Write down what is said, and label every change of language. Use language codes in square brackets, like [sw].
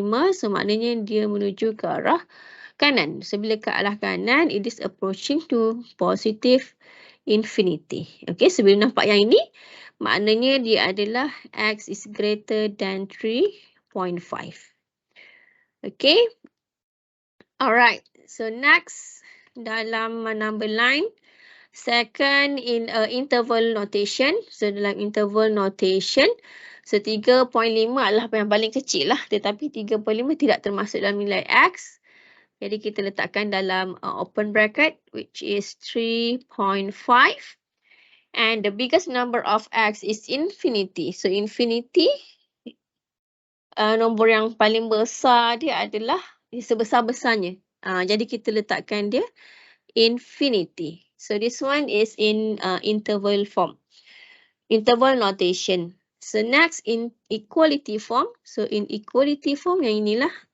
[ms] So maknanya dia menuju ke arah kanan. [en] So [ms] bila ke arah kanan, [en] it is approaching to positive infinity. Okay, so [ms] bila nampak yang ini, maknanya dia adalah [en] x is greater than 3.5. Okay. Alright. So next, dalam number line, second in interval notation. [ms] So dalam interval notation, so 3.5 adalah yang paling kecil lah. Tetapi 3.5 tidak termasuk dalam nilai x. Jadi kita letakkan dalam open bracket, [en] which is [ms] 3.5. [en] And the biggest number of x is infinity. [ms] So infinity, nombor yang paling besar dia adalah sebesar-besarnya. Jadi kita letakkan dia infinity. [en] So this one is in interval form. Interval notation. So next in equality form. So in equality form [ms] yang inilah.